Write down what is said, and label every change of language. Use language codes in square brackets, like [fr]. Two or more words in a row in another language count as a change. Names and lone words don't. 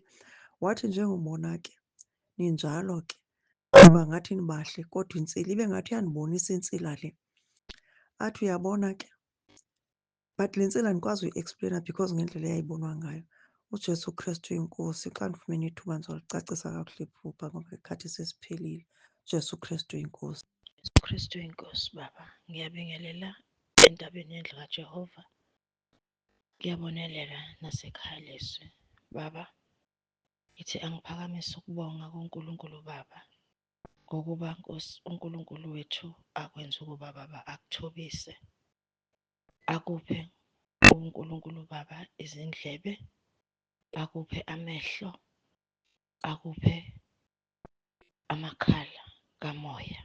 [xh] Wathi njengobona ke ninjalo ke kuba ngathi nibahle kodwa intsila ibe ngathi iyandibonisa intsila le. Athi uyabona ke, but le ntsila andikwazi uyi-expleyina because ngendlela eyayibonwa ngayo. uJesu Kristu yiNkosi. Xa ndifumene ithuba ndizolicacisa kakuhle iphupha ngoba ikhathi sesiphelile. uJesu Kristu yiNkosi. Jesu Kristu inkosi. [zu] Baba, ngiyabingelela entabeni yendlu kaJehova, ngiyabonelela nasekhaya lizwi. Baba, ngithi angiphakamise ukubonga kuNkulunkulu Baba ngokuba Nkosi uNkulunkulu wethu akwenza ukuba Baba akuthobise, akuphe uNkulunkulu Baba izindlebe, akuphe amehlo, akuphe amakhala kamoya.